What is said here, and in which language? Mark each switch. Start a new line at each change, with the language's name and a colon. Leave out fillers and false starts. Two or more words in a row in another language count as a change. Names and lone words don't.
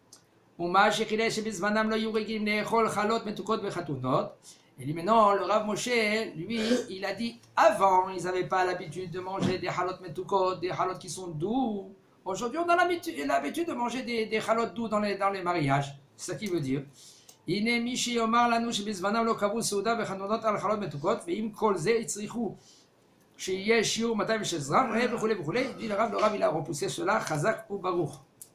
French: Et lui maintenant, le Rav Moshe, lui, il a dit, avant, ils n'avaient pas l'habitude de manger des
Hebrew: חלות מתוקות,
French: des halot qui sont doux. Aujourd'hui, on a l'habitude de manger des halot doux dans les mariages. C'est ça qu'il veut dire.
Hebrew: הנה מי שיאמר לנו שבזמנם לא קבעו סעודה וחתונות על חלות מתוקות ועם כל זה הצריכו שיהיה שיעור 206 גרם וכולי וכולי.
French: dit le Rav, il a repoussé cela,
Hebrew: חזק וברוך.